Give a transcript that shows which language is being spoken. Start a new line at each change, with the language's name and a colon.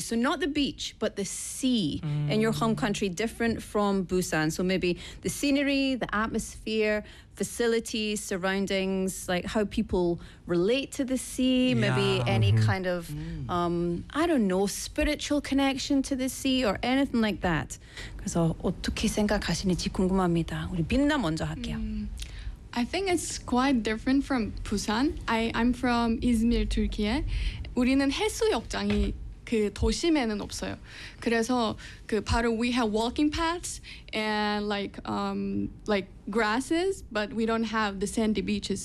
English: So not the beach, but the sea in your home country different from Busan? So maybe the scenery, the atmosphere, facilities, surroundings, like how people relate to the sea, maybe any kind of, I don't know, spiritual connection to the sea or anything like that.
Korean: 그래서 어떻게 생각하시는지 궁금합니다. 우리 빈나 먼저 할게요.
English: I think it's quite different from Busan. I'm from Izmir, Turkey.
Korean: 우리는 해수욕장이 그 도심에는 없어요. 그래서 그 바로
English: we have walking paths and like grasses, but we don't have the sandy beaches.